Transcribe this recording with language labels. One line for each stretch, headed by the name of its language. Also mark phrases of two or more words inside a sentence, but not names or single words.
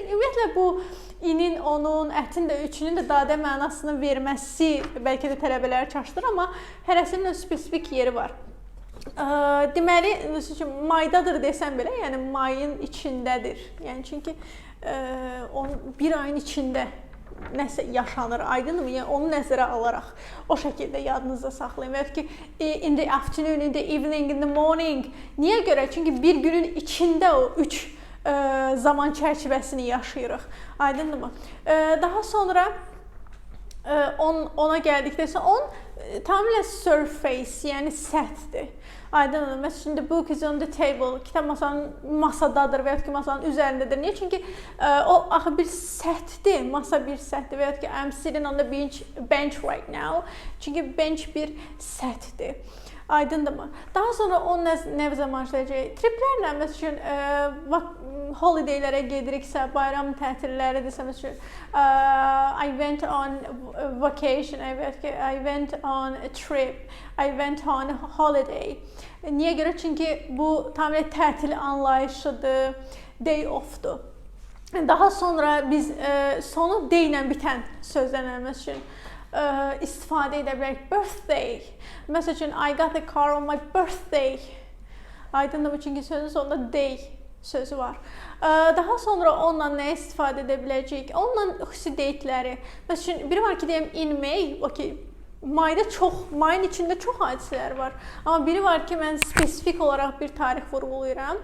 Azerbaijani: Ümumiyyətlə, bu inin, onun, ətin də, üçünün də dadə mənasını verməsi bəlkə də tələbələri çaşdırır, amma hərəsinin spesifik yeri var. Deməli, maydadır desəm belə, yəni mayın içindədir. Yəni, çünki bir ayın içində nəsə yaşanır, aydınmı? Yəni, onu nəzərə alaraq o şəkildə yadınızda saxlayın. Və ya ki,
English: in the afternoon, in the evening, in the morning.
Azerbaijani: Niyə görə? Çünki bir günün içində o üç zaman çərçivəsini yaşayırıq. Aydınmı? Daha sonra ona gəldikdə isə on tamamilə surface, yəni səthdir. Aydındır. Məsələn,
English: the book is on the table.
Azerbaijani: Kitab masadadır və ya ki, masanın üzərindədir. Niyə? Çünki o axı bir səthdir, masa bir səthdir və ya ki,
English: I'm sitting on the bench right now.
Azerbaijani: Çünki bench bir səthdir. Aydındırmı? Daha sonra o nə zaman işləyəcək? Triplərlə, məsələn, holidaylərə gediriksə, bayram tətilləridirsə, məsələn,
English: I went on vacation, I went on a trip, I went on holiday.
Azerbaijani: Niyə görə? Çünki bu tamamilə tətil anlayışıdır,
English: day off-
Azerbaijani: dur. Daha sonra biz sonu day ilə bitən sözlərlə, məsələn, istifadə edə bilərik. Birthday. Məsəl üçün,
English: I got a car on my birthday.
Azerbaijani: Aydındır, çünki sözün sonunda day sözü var. Daha sonra onunla nə istifadə edə biləcəyik? Onunla xüsusi dateləri. Məsəl üçün, biri var ki, deyəm,
English: in May,
Azerbaijani: okey. Mayın içində çox hadisələr var. Amma biri var ki, mən spesifik olaraq bir tarix vurğulayıram.